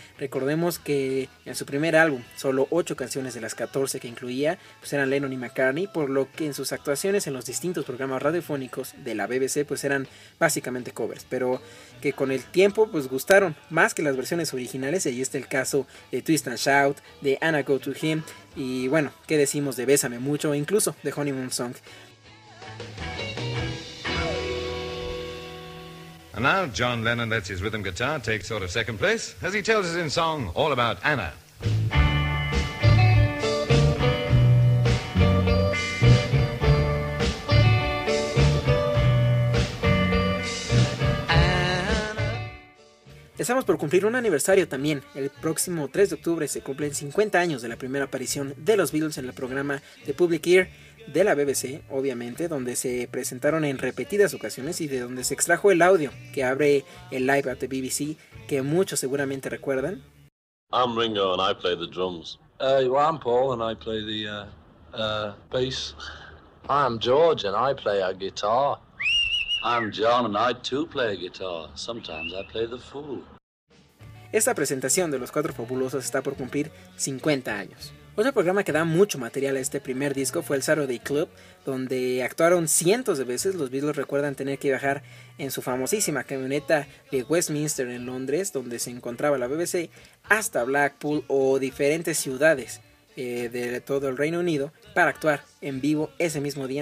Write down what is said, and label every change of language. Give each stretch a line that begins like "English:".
Spanish: Recordemos que en su primer álbum, solo 8 canciones de las 14 que incluía, pues eran Lennon y McCartney, por lo que en sus actuaciones en los distintos programas radiofónicos de la BBC, pues eran básicamente covers, pero que con el tiempo pues gustaron más que las versiones originales. Y ahí está el caso de Twist and Shout, de Anna Go To Him, y bueno, ¿qué decimos de Bésame Mucho o incluso de Honeymoon Song?
English: And now John Lennon lets his rhythm guitar take sort of second place as he tells us in song all about Anna.
Spanish: Estamos por cumplir un aniversario también. El próximo 3 de octubre se cumplen 50 años de la primera aparición de los Beatles en el programa The Public Ear de la BBC, obviamente, donde se presentaron en repetidas ocasiones y de donde se extrajo el audio que abre el Live at the BBC, que muchos seguramente recuerdan.
English: I'm Ringo and I play the drums. Well, I'm Paul and I play the bass. I'm George and I play a guitar. I'm John and I too play guitar. Sometimes I play the fool.
Spanish: Esta presentación de los Cuatro Fabulosos está por cumplir 50 años. Otro programa que da mucho material a este primer disco fue el Saturday Club, donde actuaron cientos de veces. Los Beatles recuerdan tener que viajar en su famosísima camioneta de Westminster en Londres, donde se encontraba la BBC, hasta Blackpool o diferentes ciudades de todo el Reino Unido para actuar en vivo ese mismo día.